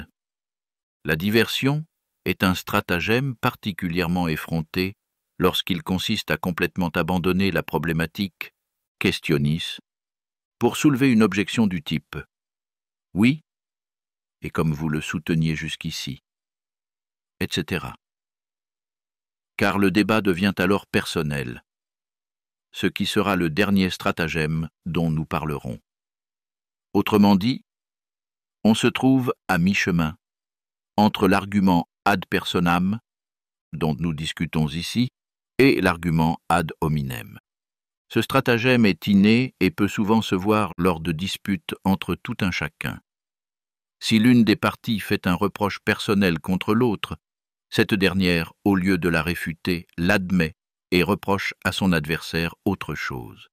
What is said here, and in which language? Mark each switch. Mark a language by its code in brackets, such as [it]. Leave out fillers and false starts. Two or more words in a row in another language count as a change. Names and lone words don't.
[fr] La diversion est un stratagème particulièrement effronté lorsqu'il consiste à complètement abandonner la problématique questionis pour soulever une objection du type « oui » et comme vous le souteniez jusqu'ici, etc. Car le débat devient alors personnel, ce qui sera le dernier stratagème dont nous parlerons. Autrement dit, on se trouve à mi-chemin entre l'argument [la] ad personam, [fr] dont nous discutons ici, et l'argument [la] ad hominem. [fr] Ce stratagème est inné et peut souvent se voir lors de disputes entre tout un chacun. Si l'une des parties fait un reproche personnel contre l'autre, cette dernière, au lieu de la réfuter, l'admet et reproche à son adversaire autre chose.